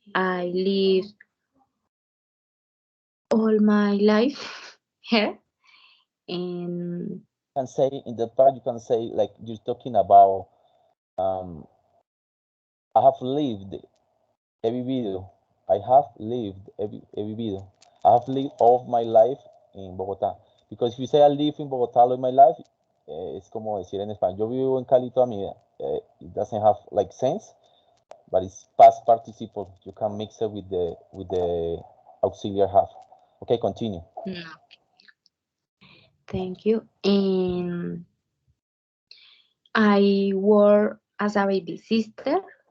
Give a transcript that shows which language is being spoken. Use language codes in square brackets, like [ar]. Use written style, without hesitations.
[en] I live all my life here, and Can say in the part you can say like you're talking about I have lived [es] he vivido. [en] I have lived [es] he vivido. [en] I have lived all of my life in Bogotá. Because if you say I live in Bogotá all of my life, [es] es como decir en español, yo vivo en Cali toda mi vida. [en] It doesn't have like sense, but it's past participle. You can mix it with the auxiliary have. Okay, continue. no, thank you. And I work as a baby sister.